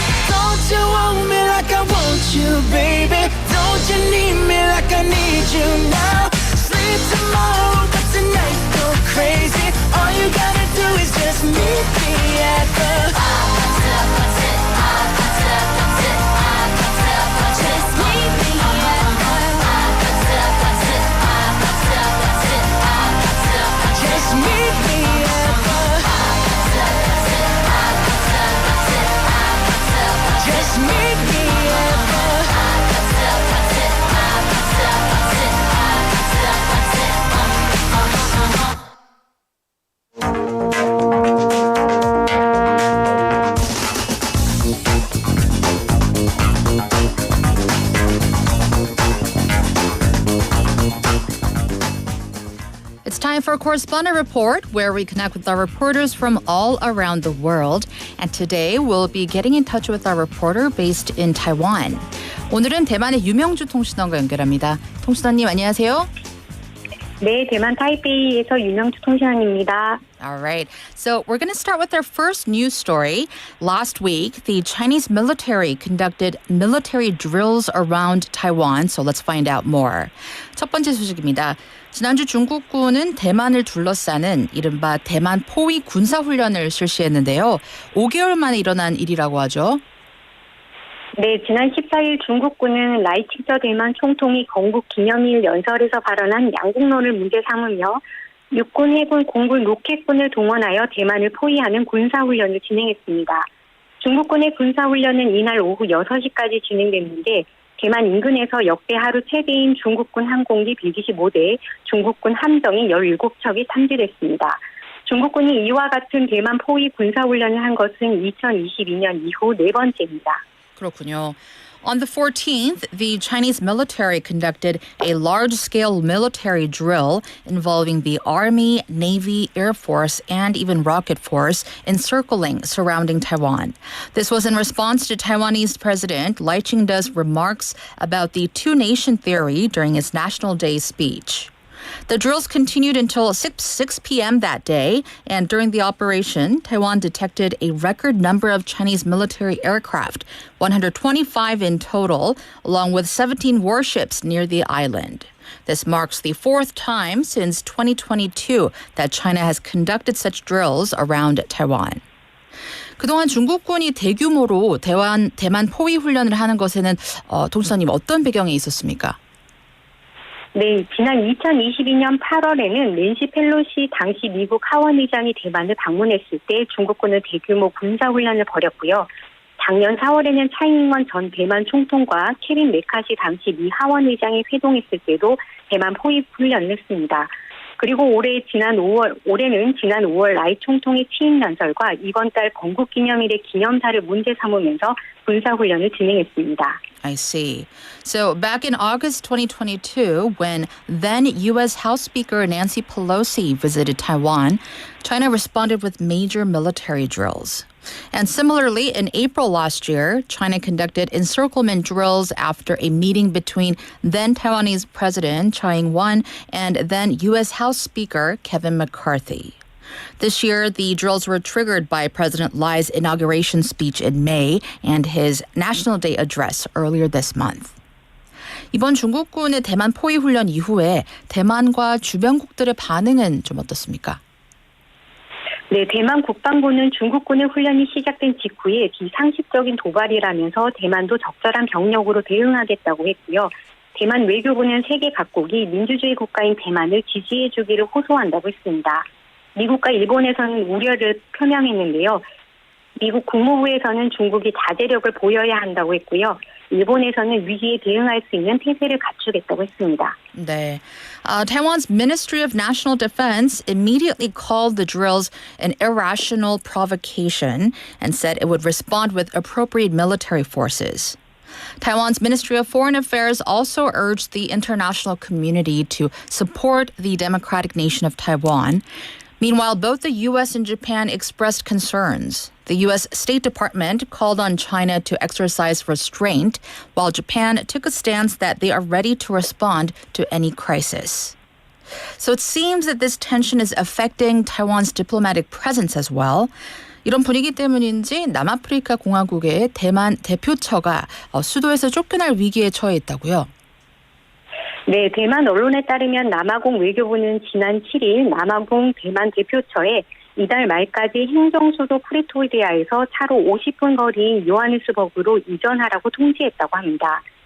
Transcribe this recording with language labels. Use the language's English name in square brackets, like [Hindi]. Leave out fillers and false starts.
[English] Don't you want me like I want you, baby? Don't you need me like I need you now? Sleep tomorrow, but tonight go crazy. All you gotta do is just meet me at the [Korean] 아파트 아파트 아파트 아파트 아파트 아파트 [English] Just meet me at the [Korean] 아파트 아파트 아파트 아파트 아파트 아파트 [English] just meet me at the [Korean] 아파트 아파트 아파트 아파트 아파트 아파트 [English] just meet me at the [Korean] 아파트 아파트 아파트 아파트 아파트 아파트 [English] It's time for a correspondent report where we connect with our reporters from all around the world. And today we'll be getting in touch with our reporter based in Taiwan. [Korean] 오늘은 대만의 유명주 통신원과 연결합니다. 통신원님 안녕하세요. 네, 대만 타이베이에서 유명주 통신원입니다. [English] All right. So we're going to start with our first news story. Last week, the Chinese military conducted military drills around Taiwan. So let's find out more. [Korean] 첫 번째 소식입니다. 지난주 중국군은 대만을 둘러싸는 이른바 대만 포위 군사훈련을 실시했는데요. 5개월 만에 일어난 일이라고 하죠. 네, 지난 14일 중국군은 라이칭저 대만 총통이 건국 기념일 연설에서 발언한 양국론을 문제 삼으며 육군, 해군, 공군, 로켓군을 동원하여 대만을 포위하는 군사훈련을 진행했습니다. 중국군의 군사훈련은 이날 오후 6시까지 진행됐는데 대만 인근에서 역대 하루 최대인 중국군 항공기 125대, 중국군 함정이 17척이 탐지됐습니다. 중국군이 이와 같은 대만 포위 군사훈련을 한 것은 2022년 이후 네 번째입니다. 그렇군요. [English] On the 14th, the Chinese military conducted a large-scale military drill involving the Army, Navy, Air Force, and even Rocket Force encircling surrounding Taiwan. This was in response to Taiwanese President Lai Ching-te's remarks about the two-nation theory during his National Day speech. The drills continued until 6 p.m. that day, and during the operation, Taiwan detected a record number of Chinese military aircraft, 125 in total, along with 17 warships near the island. This marks the fourth time since 2022 that China has conducted such drills around Taiwan. [Korean] 그동안 중국군이 대규모로 대만 포위 훈련을 하는 것에는 동수사님 어떤 배경이 있었습니까? 네, 지난 2022년 8월에는 낸시 펠로시 당시 미국 하원의장이 대만을 방문했을 때 중국군은 대규모 군사훈련을 벌였고요. 작년 4월에는 차이잉원 전 대만 총통과 케빈 메카시 당시 미 하원의장이 회동했을 때도 대만 포위 훈련을 했습니다. 그리고 올해는 지난 5월 라이 총통의 취임 연설과 이번 달 건국기념일의 기념사를 문제 삼으면서 군사훈련을 진행했습니다. [English] I see. So back in August 2022, when then U.S. House Speaker Nancy Pelosi visited Taiwan, China responded with major military drills. And similarly, in April last year, China conducted encirclement drills after a meeting between then Taiwanese President Tsai Ing-wen and then U.S. House Speaker Kevin McCarthy. This year, the drills were triggered by President Lai's inauguration speech in May and his National Day address earlier this month. [Korean] 이번 중국군의 대만 포위 훈련 이후에 대만과 주변국들의 반응은 좀 어떻습니까? 네, 대만 국방부는 중국군의 훈련이 시작된 직후에 비상식적인 도발이라면서 대만도 적절한 병력으로 대응하겠다고 했고요. 대만 외교부는 세계 각국이 민주주의 국가인 대만을 지지해주기를 호소한다고 했습니다. 미국과 일본에서는 우려를 표명했는데요. 미국 국무부에서는 중국이 자제력을 보여야 한다고 했고요. 일본에서는 위기에 대응할 수 있는 태세를 갖추겠다고 했습니다. 네. [English] Taiwan's Ministry of National Defense immediately called the drills an irrational provocation and said it would respond with appropriate military forces. Taiwan's Ministry of Foreign Affairs also urged the international community to support the democratic nation of Taiwan. Meanwhile, both the U.S. and Japan expressed concerns. The U.S. State Department called on China to exercise restraint, while Japan took a stance that they are ready to respond to any crisis. So it seems that this tension is affecting Taiwan's diplomatic presence as well. [Korean] 이런 분위기 때문인지 남아프리카 공화국의 대만 대표처가 수도에서 쫓겨날 위기에 처해 있다고요. 네, 대만 언론에 따르면 남아공 외교부는 지난 7일 남아공 대만 대표처에 이달 말까지 행정수도 프리토리아에서 차로 50분 거리인 요하네스버그로 이전하라고 통지했다고 합니다.